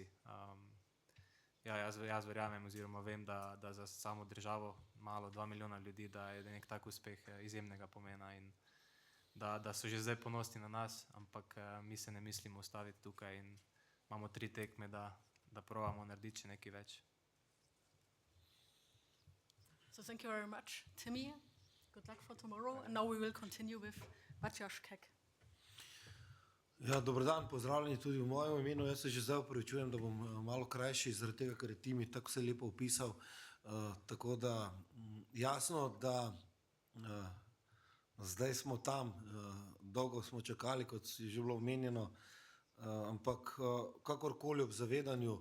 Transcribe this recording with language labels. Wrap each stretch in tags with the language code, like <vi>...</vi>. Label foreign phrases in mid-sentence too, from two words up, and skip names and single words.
<sl>Ja, jaz verjamem oziroma vem, da za samo državo, malo 2 milijona ljudi, da je nek tak uspeh izjemnega pomena in da so že zdaj ponosni na nas, ampak mi se ne mislimo ustaviti tukaj in imamo 3 tekme, da probamo narediti še nekaj več.</sl> <en>So thank you very much, Timmy. Good luck for tomorrow. And now we will continue with Matjaž Kek.</en> <sl>Ja, dober dan, pozdravljeni tudi v mojem imenu. Jaz se že zdaj opravičujem, da bom malo krajši, zaradi tega, ker je Timi tako vse lepo opisal. Tako da jasno, da zdaj smo tam, dolgo smo čakali, kot je že bilo omenjeno, ampak kakorkoli ob zavedanju</sl>